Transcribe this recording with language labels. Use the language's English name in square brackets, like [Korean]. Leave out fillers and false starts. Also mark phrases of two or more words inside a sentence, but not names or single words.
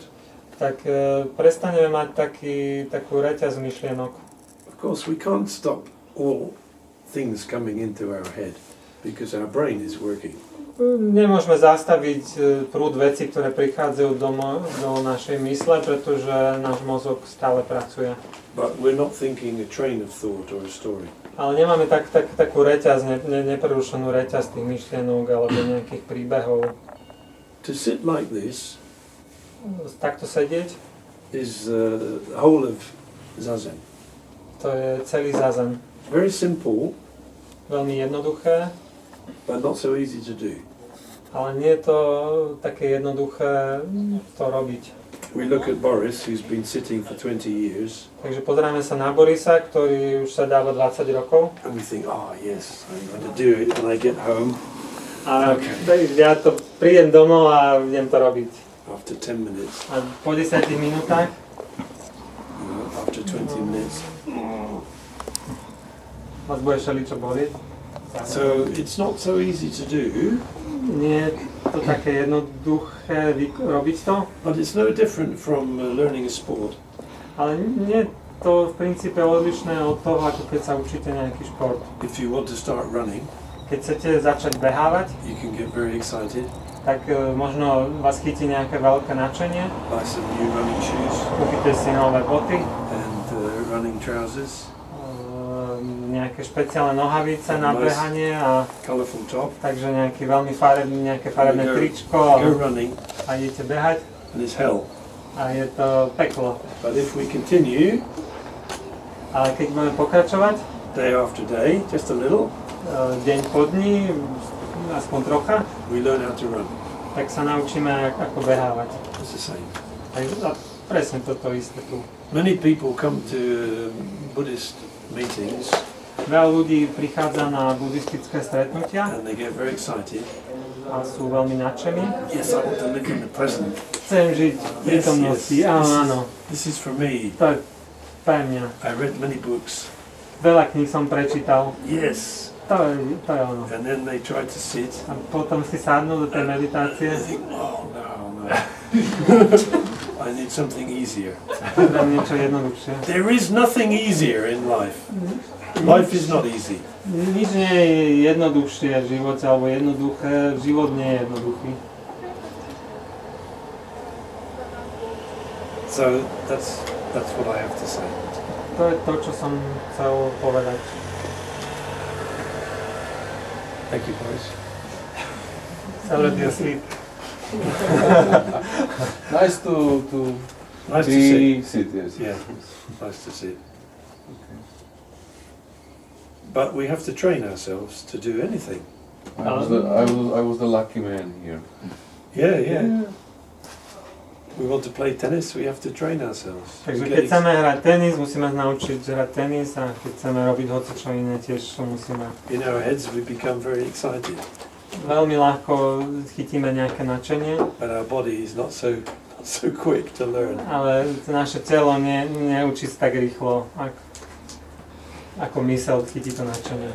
[Slovak] tak prestaneme mať takú reťaz myšlienok. [English] Of course, we can't stop all things coming into our head because our brain is working. [Slovak] Nemôžeme zastaviť prúd vecí, ktoré prichádzajú do našej mysle, pretože náš mozog stále pracuje. [English] But we're not thinking a train of thought or a story. [Slovak] Ale nemáme takú reťaz, neprerušenú reťaz tých myšlienok alebo nejakých príbehov. [English] To sit like this [Slovak] Takto sedieť, [English] is the whole of Zazen. [Slovak] to je celý zazen. [English] Very simple, [Slovak] Veľmi jednoduché, [English] but not so easy to do. [Slovak] ale nie je to také jednoduché to robiť. [English] We look at Boris, who's been sitting for 20 years, [Slovak] Takže pozrieme sa na Borisa, ktorý už sa dáva 20 rokov. [English] and we think, oh yes, I'm going to do it when I get home. [Slovak] A ja to prídem domov a idem to robiť. [English] After 10 minutes, [Slovak] A po 10 minútach, [English] after 20 minutes. [Slovak] vás bude všeličo bolieť. [English] So it's not so easy to do, [Slovak] Nie je to také jednoduché robiť to, [English] but it's no different from learning a sport. [Slovak] ale nie je to v princípe odlišné od toho, ako keď sa učíte nejaký šport. [English] If you want to start running, [Slovak] Keď chcete začať behávať, [English] you can get very excited, [Slovak] tak možno vás chytí nejaké veľké nadšenie, [English] buy some new running shoes [Slovak] kúpite si nové boty, [English] and running trousers, [Slovak] nejaké špeciálne nohavice na behanie a [English] colourful top, [Slovak] takže nejaké farebné tričko [English] go running, [Slovak] a idete behať [English] and it's hell. [Slovak] a je to peklo. [English] But if we continue, [Slovak] Ale keď budeme pokračovať, [English] day after day, just a little, [Slovak] deň po dni, aspoň trocha, [English] we learn how to run. [Slovak] tak sa naučíme ako behávať. [English] It's the same. [Slovak] A presne toto isté tu. [English] Many people come to Buddhist meetings [Slovak] Veľa ľudí prichádza na buddhistické stretnutia [English] and they get very excited. [Slovak] a sú veľmi nadšení. [English] Yes, I want to live in the present. [Slovak] Chcem žiť v prítomnosti, áno, [English] This is for me. [Slovak] to je pre mňa. [English] I read many books. [Slovak] Veľa kníh som prečítal, [English] Yes. [Slovak] to je ono. [English] And then they try to sit. [Slovak] A potom si sadnú do tej meditácie, [English] I think, oh no. I need something easier. [Slovak] potrebujem niečo jednoduchšie. [English] There is nothing easier in life. Life is not easy. [Slovak] Nič nie je jednoduchšie v živote, alebo jednoduché, život nie je jednoduchý. [English] So that's what I have to say. [Slovak] To je to, čo som chcel povedať. [English] Thank you, boys. Already asleep. Nice to Nice to see. sit, yes. Yeah, nice to see. But we have to train ourselves to do anything. I was the lucky man here. Yeah. We want to play tennis, we have to train ourselves. [Slovak] Takže keď chceme hrať tenis, musíme naučiť hrať tenis a keď chceme robiť hocičo iné, tiež musíme. [English] In our heads we become very excited, [Slovak] Veľmi ľahko chytíme nejaké nadšenie, [English] but our body is not so quick to learn. [Slovak] ale naše telo neučí sa tak rýchlo, ako myseľ chytí to nadšenie.